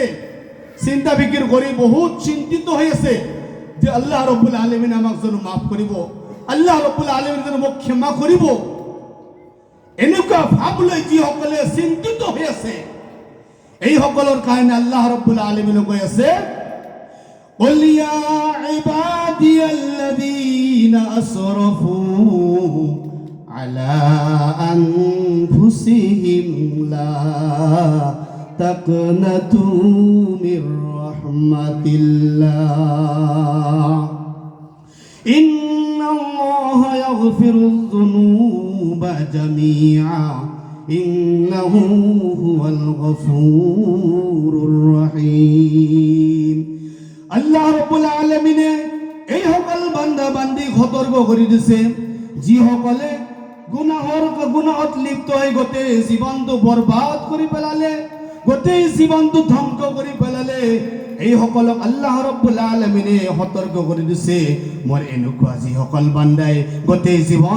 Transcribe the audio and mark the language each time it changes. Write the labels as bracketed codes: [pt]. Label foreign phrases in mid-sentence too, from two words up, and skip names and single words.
[as] চিন্তা বিকিৰ কৰি বহুত চিন্তিত হৈ আছে যে আল্লাহ ৰব্বুল আলামিনে আমাক জানো মাফ কৰিব, আল্লাহ ৰব্বুল আলামিনে জানো মোক ক্ষমা কৰিব। এনেকুৱা ভাব লৈ যিসকলে চিন্তিত হৈ আছে এইসকলৰ কাৰণে আল্লাহ ৰব্বুল আলামিনে কৈ আছে [ar] قل يا عبادي الذين أسرفوا على أنفسهم لا تقنطوا من رحمة الله إن الله يغفر الذنوب جميعا إنه هو الغفور الرحيم। [as] আল্লাহ রব্বুল আলামিনে এই সকল বান্দা বান্দি সতৰ্ক কৰি দিছে যিসকলে গুনাহত লিপ্ত হৈ গোটেই জীৱনটো বৰবাদ কৰি পেলালে, গোটেই জীৱনটো ধ্বংস কৰি পেলালে, এই সকলক আল্লাহ ৰব্বুল আলামিনে সতৰ্ক কৰি দিছে মোৰ এনেকুৱা যিসকল বান্দাই গোটেই জীৱন